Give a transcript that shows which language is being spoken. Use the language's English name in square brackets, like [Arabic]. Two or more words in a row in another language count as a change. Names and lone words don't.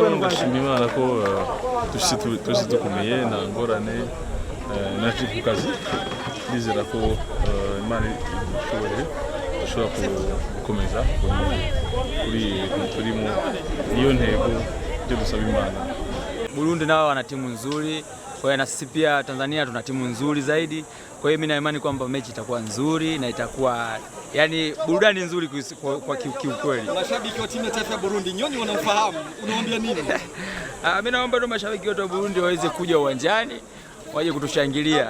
[Kinyarwanda] turashima Imana ko twese dukomeye nta ngorane natwe ku kazi twizera ko Imana ishobora gukomeza kuri turimo niyo ntego byo dusaba Imana. [Swahili] Burundi nao wana timu nzuri, kwa hiyo na sisi pia Tanzania tuna timu nzuri zaidi. Kwa hiyo mimi na imani kwamba mechi itakuwa nzuri na itakuwa yani burudani nzuri kwa kiukweli. Mashabiki wa timu ya taifa ya Burundi nyinyi wanaofahamu, unawaambia nini? Mimi naomba tu mashabiki wote wa Burundi waweze kuja uwanjani, waje kutushangilia.